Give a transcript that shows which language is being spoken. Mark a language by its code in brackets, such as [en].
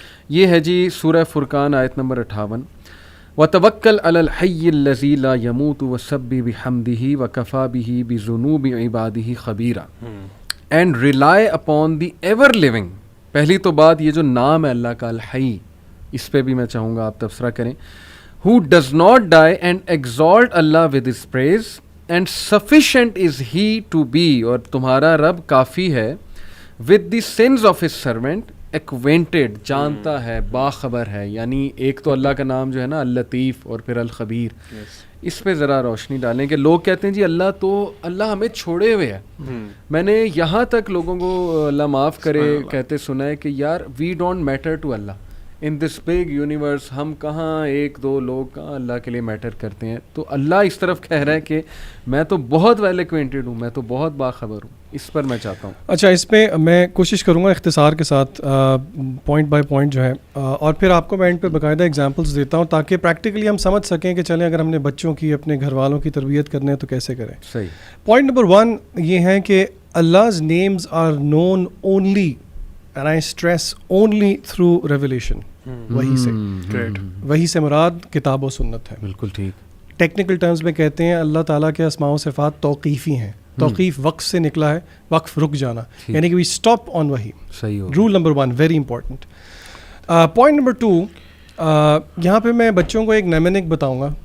[ur] یہ ہے جی سورہ فرقان آیت نمبر 58, [ar] وَتَوَكَّلْ عَلَى الْحَيِّ الَّذِي لَا يَمُوتُ وَسَبِّحْ بِحَمْدِهِ وَكَفَى بِهِ بِذُنُوبِ عِبَادِهِ خَبِيرًا [en] and rely upon the ever living. [ur] پہلی تو بات یہ جو نام ہے اللہ کا الحی, اس پہ بھی میں چاہوں گا آپ تبصرہ کریں. [en] Who does not die and exalt Allah with his praise and sufficient is he to be, [ur] اور تمہارا رب کافی ہے, [en] with the sins of his servant acquainted, [ur] جانتا ہے, باخبر ہے. یعنی ایک تو اللہ کا نام جو ہے نا اللطیف اور پھر الخبیر, اس پہ ذرا روشنی ڈالیں کہ لوگ کہتے ہیں جی اللہ ہمیں چھوڑے ہوئے ہے. میں نے یہاں تک لوگوں کو اللہ معاف کرے کہتے سنا ہے کہ یار [en] we don't matter to Allah in this big universe, [ur] ہم کہاں ایک دو لوگ کہاں اللہ کے لیے میٹر کرتے ہیں. تو اللہ اس طرف کہہ رہا ہے کہ میں تو بہت ویل ایکوینٹڈ ہوں, میں تو بہت باخبر ہوں. اس پر میں چاہتا ہوں. اچھا, اس پہ میں کوشش کروں گا اختصار کے ساتھ پوائنٹ بائی پوائنٹ جو ہے, اور پھر آپ کو میں اینڈ پہ باقاعدہ ایگزامپلس دیتا ہوں تاکہ پریکٹیکلی ہم سمجھ سکیں کہ چلیں اگر ہم نے بچوں کی, اپنے گھر والوں کی تربیت کرنے ہے تو کیسے کریں. صحیح. پوائنٹ نمبر 1 یہ ہے کہ [en] Allah's names are known only, and I stress only, through revelation. [ur] وہی سے, وہی سے مراد کتاب و سنت ہے. بالکل ٹھیک. ٹیکنیکل ٹرمز میں کہتے ہیں اللہ تعالیٰ کے اسماء و صفات توقیفی ہیں. توقیف وقف سے نکلا ہے, وقف رک جانا, یعنی کہ [en] we stop on [ur] وہی. صحیح. [en] Roll number 1 very important. [ur] Point number 2, یہاں پہ میں بچوں کو ایک نیمنک بتاؤں گا.